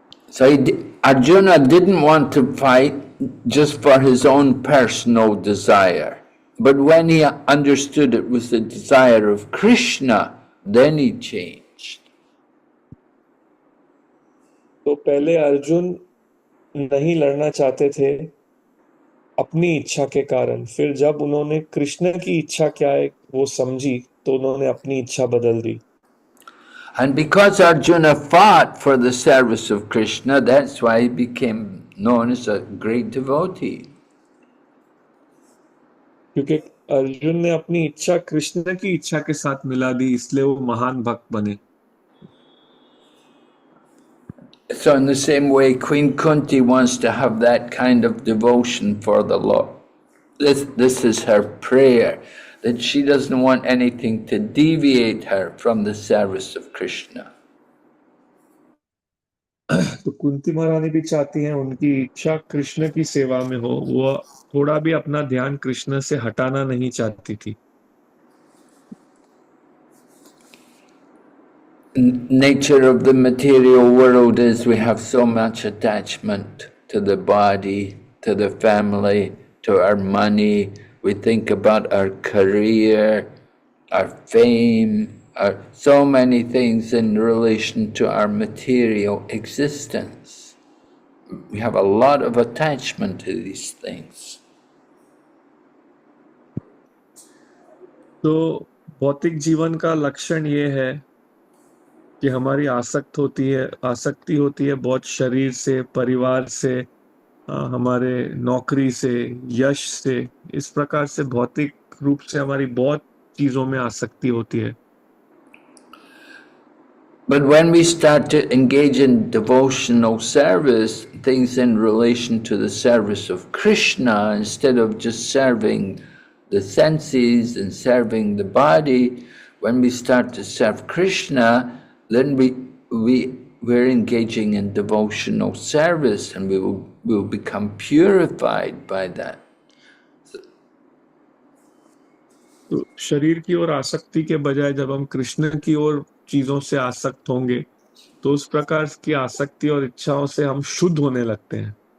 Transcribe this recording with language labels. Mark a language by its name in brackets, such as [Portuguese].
[English] So Arjuna didn't want to fight just for his own personal desire. But when he understood it was the desire of Krishna, then he changed. [Hindi] तो पहले अर्जुन नहीं लड़ना चाहते थे अपनी इच्छा के कारण, फिर जब उन्होंने कृष्ण की इच्छा क्या है वो समझी तो उन्होंने अपनी इच्छा बदल दी। [English] And because Arjuna fought for the service of Krishna, that's why he became known as a great devotee. [Hindi] क्योंकि अर्जुन ने अपनी इच्छा कृष्ण की इच्छा के साथ मिला दी, इसलिए वो महान भक्त बने। [English] So in the same way, Queen Kunti wants to have that kind of devotion for the Lord. This is her prayer, that she doesn't want anything to deviate her from the service of Krishna. [Hindi] तो कुंती महारानी भी चाहती हैं उनकी इच्छा कृष्ण की सेवा में हो, वो थोड़ा भी अपना ध्यान कृष्ण से हटाना नहीं चाहती थी। [English] Nature of the material world is we have so much attachment to the body, to the family, to our money. We think about our career, our fame, so many things in relation to our material existence. We have a lot of attachment to these things. [Hindi] तो भौतिक जीवन का लक्षण ये है कि हमारी आसक्ति होती है बहुत शरीर से, परिवार से, हमारे नौकरी से, यश से, इस प्रकार से भौतिक रूप से हमारी बहुत चीजों में आसक्ति होती है। [English] But when we start to engage in devotional service, things in relation to the service of Krishna, instead of just serving the senses and serving the body, when we start to serve Krishna, then we're engaging in devotional service and we will become purified by that. [Hindi] तो शरीर की ओर आसक्ति के बजाय जब हम कृष्ण की ओर चीजों से आसक्त होंगे तो उस प्रकार की आसक्ति और इच्छाओं से हम शुद्ध होने लगते हैं।